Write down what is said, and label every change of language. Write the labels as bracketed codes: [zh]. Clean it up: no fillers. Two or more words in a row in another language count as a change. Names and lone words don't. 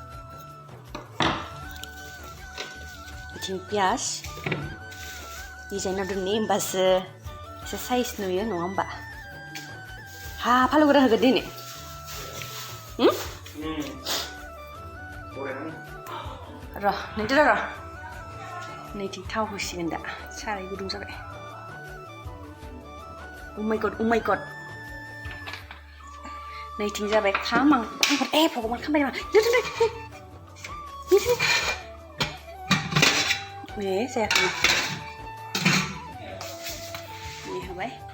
[brx] बिथिं पियास डिजाइनाव दोननि होमबासो एसे साइज नुयो नङा होमबा हा फालौ गोरा होगोन दिनै र' नोंथोर र' नैथिं थाव होसिगोन दा साराय गुदुं जाबाय [en] oh my god [brx] नैथिं जाबाय खाम आं भगबान खामबाय नामा जायाखै नै होबाय